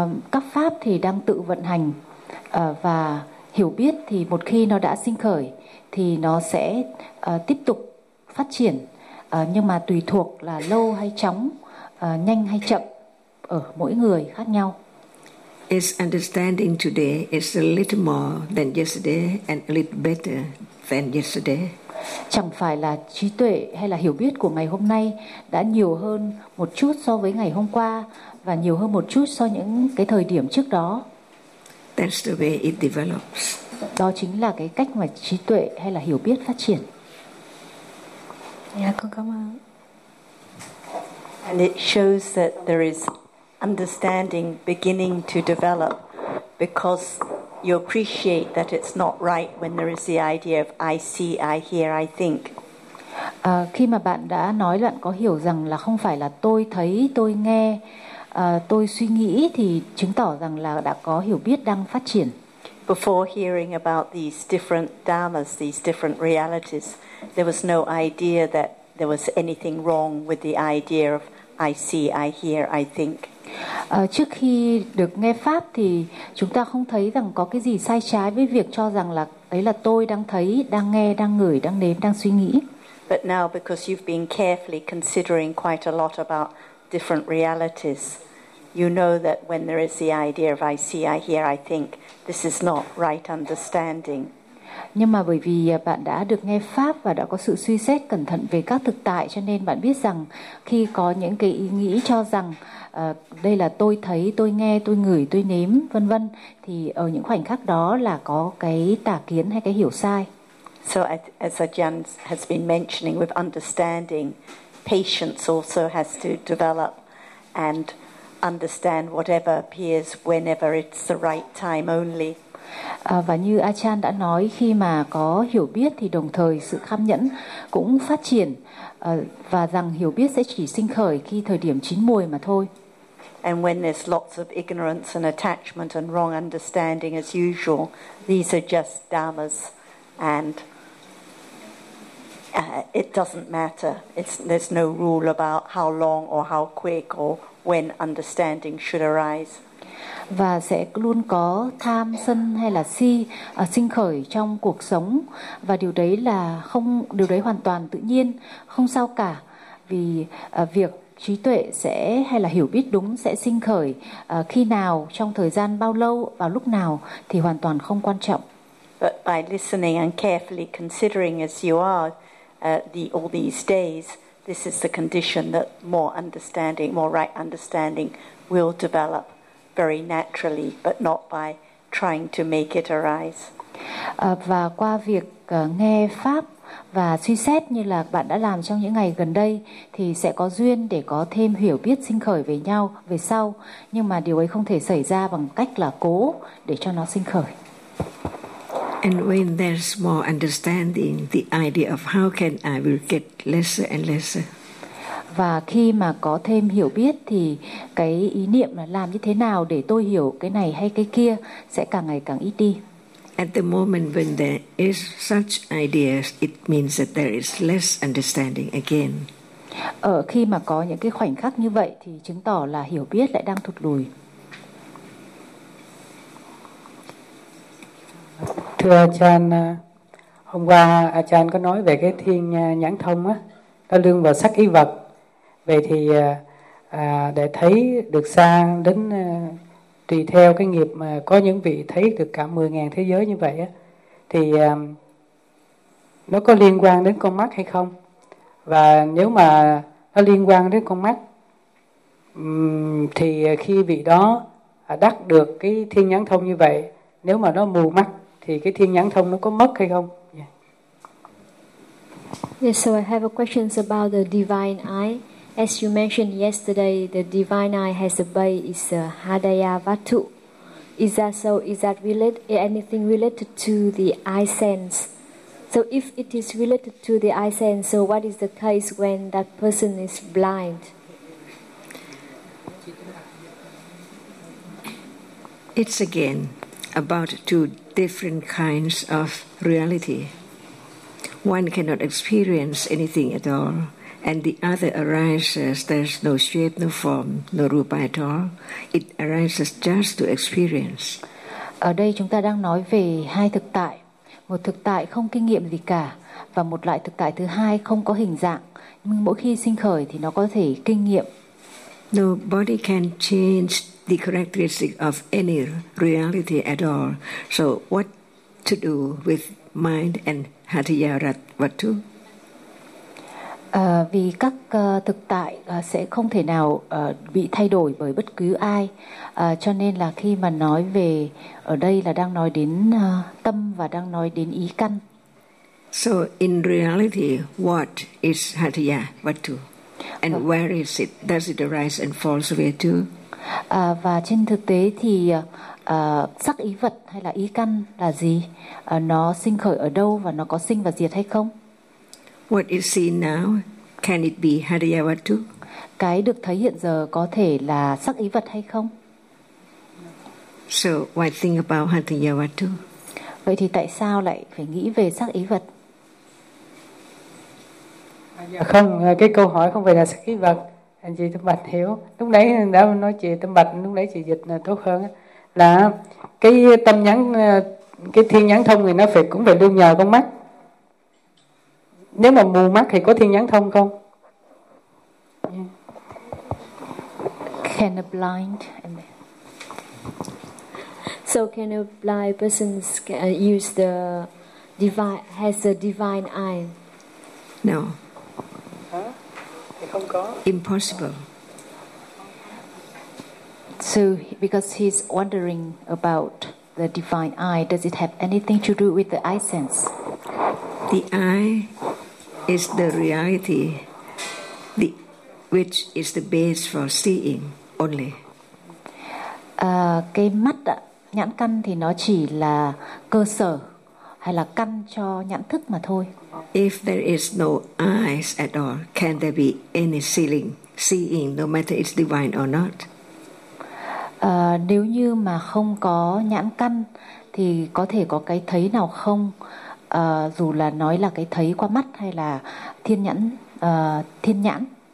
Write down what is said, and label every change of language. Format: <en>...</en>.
<vi>Các pháp thì đang tự vận hành và hiểu biết thì một khi nó đã sinh khởi thì nó sẽ tiếp tục phát triển, nhưng mà tùy thuộc là lâu hay chóng, nhanh hay chậm ở mỗi người khác nhau.</vi> <en>Its understanding today is a little more than yesterday and a little better than yesterday.</en> <vi>Chẳng phải là trí tuệ hay là hiểu biết của ngày hôm nay đã nhiều hơn một chút so với ngày hôm qua và nhiều hơn một chút so với những cái thời điểm trước đó.</vi> <en>That's the way it develops.</en> <vi>Đó chính là cái cách mà trí tuệ hay là hiểu biết phát triển. Yeah, con cảm ơn.</vi> <en>And it shows that there is understanding beginning to develop because you appreciate that it's not right when there is the idea of I see, I hear, I think.</en> <vi>Khi mà bạn đã nói là bạn có hiểu rằng là không phải là tôi thấy, tôi nghe, tôi suy nghĩ thì chứng tỏ rằng là đã có hiểu biết đang phát triển.</vi> <en>Before hearing about these different dharmas, these different realities, there was no idea that there was anything wrong with the idea of I see, I hear, I think.</en> <vi>Trước khi được nghe pháp thì chúng ta không thấy rằng có cái gì sai trái với việc cho rằng là đấy là tôi đang thấy, đang nghe, đang ngửi, đang nếm, đang suy nghĩ.</vi> <en>But now because you've been carefully considering quite a lot about different realities, you know that when there is the idea of I see, I hear, I think, this is not right understanding.</en> <vi>Nhưng mà bởi vì bạn đã được nghe pháp và đã có sự suy xét cẩn thận về các thực tại, cho nên bạn biết rằng khi có những cái ý nghĩ cho rằng đây là tôi thấy, tôi nghe, tôi ngửi, tôi nếm, vân vân, thì ở những khoảnh khắc đó là có cái tà kiến hay cái hiểu sai.</vi> <en>So as Ajahn has been mentioning, with understanding, patience also has to develop and understand whatever appears whenever it's the right time only.</en> <vi>Và như Ajahn đã nói, khi mà có hiểu biết thì đồng thời sự kham nhẫn cũng phát triển, và rằng hiểu biết sẽ chỉ sinh khởi khi thời điểm chín muồi mà thôi.</vi> <en>And when there's lots of ignorance and attachment and wrong understanding as usual, these are just dhammas and it doesn't matter. There's no rule about how long or how quick or when understanding should arise.</en> <vi>Và sẽ luôn có tham sân hay là si sinh khởi trong cuộc sống, và điều đấy là không, điều đấy hoàn toàn tự nhiên, không sao cả, vì việc trí tuệ sẽ hay là hiểu biết đúng sẽ sinh khởi khi nào, trong thời gian bao lâu, vào lúc nào thì hoàn toàn không quan trọng.</vi> <en>But by listening and carefully considering as you are all these days, this is the condition that more understanding, more right understanding will develop very naturally, but not by trying to make it arise.</en> <vi>Và qua việc nghe pháp và suy xét như là bạn đã làm trong những ngày gần đây, thì sẽ có duyên để có thêm hiểu biết sinh khởi về nhau về sau, nhưng mà điều ấy không thể xảy ra bằng cách là cố để cho nó sinh khởi.</vi> <en>And when there's more understanding, the idea of how can I will get lesser and lesser.</en> <vi>Và khi mà có thêm hiểu biết thì cái ý niệm là làm như thế nào để tôi hiểu cái này hay cái kia sẽ càng ngày càng ít đi.</vi> <en>At the moment when there is such ideas, it means that there is less understanding again.</en> <vi>Ở khi mà có những cái khoảnh khắc như vậy thì chứng tỏ là hiểu biết lại đang thụt lùi. Thưa Ajahn, hôm qua Ajahn có nói về cái thiên nhãn thông á, nó lương vào sắc ý vật. Vậy thì để thấy được xa đến tùy theo cái nghiệp mà có những vị thấy được cả 10.000 thế giới như vậy á, thì nó có liên quan đến con mắt hay không? Và nếu mà nó liên quan đến con mắt thì khi vị đó đắc được cái thiên nhãn thông như vậy, nếu mà nó mù mắt thì cái thiên nhãn thông nó có mất hay không? Yeah.</vi> <en>Yes, so I have a question about the divine eye. As you mentioned yesterday, the divine eye has a bay, is a hadaya vatu. Is that so? Is that related, anything related to the eye sense? So if it is related to the eye sense, so what is the case when that person is blind? It's again about two different kinds of reality. One cannot experience anything at all. And the other arises, there's no shape, no form, no rupa at all. It arises just to experience.</en> <vi>Ở đây chúng ta đang nói về hai thực tại. Một thực tại không kinh nghiệm gì cả, và một loại thực tại thứ hai không có hình dạng. Nhưng mỗi khi sinh khởi thì nó có thể kinh nghiệm.</vi> <en>No body can change the characteristic of any reality at all. So what to do with mind and hatiyaratvatu?</en> <vi>Vì các thực tại sẽ không thể nào bị thay đổi bởi bất cứ ai, cho nên là khi mà nói về, ở đây là đang nói đến tâm và đang nói đến ý căn.</vi> <en>So in reality, what is hatiya vatu? And where is it? Does it arise and fall away too?</en> <vi>Và trên thực tế thì sắc ý vật hay là ý căn là gì? Nó sinh khởi ở đâu và nó có sinh và diệt hay không?</vi> <en>What is seen now, can it be hadaya vatu?</en> <vi>Cái được thấy hiện giờ có thể là sắc ý vật hay không?</vi> <en>So why think about hadaya vatu?</en> <vi>Vậy thì tại sao lại phải nghĩ về sắc ý vật? Không, cái câu hỏi không phải là sắc ý vật. Anh chị Tâm Bạch hiểu. Lúc nãy đã nói chị Tâm Bạch, lúc nãy chị dịch là tốt hơn. Là cái tâm nhắn, cái thiên nhắn thông thì nó phải cũng phải đương nhờ con mắt. Nếu mà mù mắt thì có thiên nhãn thông không?</vi> <en>Can a blind So can a blind person use the divine has a divine eye? No.</en> <vi>Không có.</vi> <en>Impossible. So because he's wondering about the divine eye, does it have anything to do with the eye sense? The eye is the reality, which is the base for seeing only.</en> <vi>Cái mắt ạ, nhãn căn thì nó chỉ là cơ sở hay là căn cho nhãn thức mà thôi.</vi> <en>If there is no eyes at all, can there be any seeing, no matter it's divine or not?</en> <vi>Nếu như mà không có nhãn căn thì có thể có cái thấy nào không? Dù là nói là cái thấy qua mắt hay là thiên nhãn.</vi>